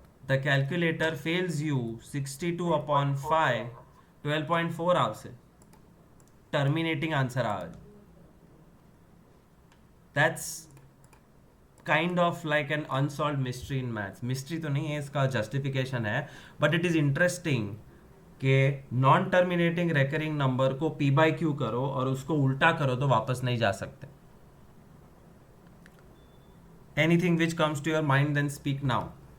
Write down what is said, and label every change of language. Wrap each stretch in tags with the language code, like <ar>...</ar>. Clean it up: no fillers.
<en>The calculator fails you. 62 upon 5 12.4</en> <gu>આવશે.</gu> <en>Terminating answer</en> <gu>આવે.</gu> <en>That's kind of like an unsolved mystery in maths.</en> <hi>Mystery तो नहीं है, इसका justification है,</hi> <en>but it is interesting</en> <hi>कि नॉन टर्मिनेटिंग रेकरिंग नंबर को P by Q करो और उसको उल्टा करो तो वापस नहीं जा सकते.</hi> <en>Anything which comes to your mind, then speak now.</en>